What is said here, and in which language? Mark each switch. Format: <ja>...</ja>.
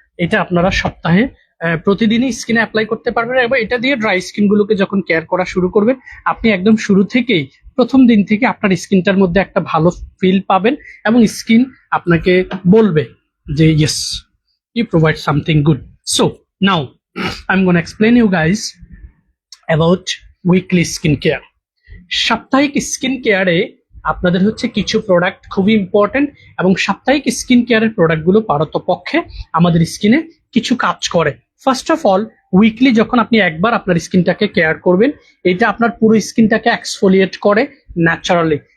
<bn>এটা আপনারা সপ্তাহে প্রতিদিনই স্কিনে অ্যাপ্লাই করতে পারবেন, এবং এটা দিয়ে ড্রাই স্কিন গুলোকে যখন কেয়ার করা শুরু করবেন, আপনি একদম শুরু থেকেই প্রথম দিন থেকে আপনার স্কিনটার মধ্যে একটা ভালো ফিল পাবেন, এবং স্কিন আপনাকে বলবে যে</bn> <en>Yes you provide something good. So now I'm going to explain you guys about weekly skincare.</en> <bn>সাপ্তাহিক স্কিন কেয়ারে আপনাদের হচ্ছে কিছু প্রোডাক্ট খুবই ইম্পর্টেন্ট, এবং সাপ্তাহিক স্কিন কেয়ারের প্রোডাক্টগুলো পারতপক্ষে আমাদের স্কিনে কিছু কাজ করে।</bn> <en>first of all,</en> <bn>উইকলি যখন আপনি একবার আপনার স্কিনটাকে কেয়ার করবেন, এটা আপনার পুরো স্কিনটাকে এক্সফোলিয়েট করে ন্যাচারালি।</bn>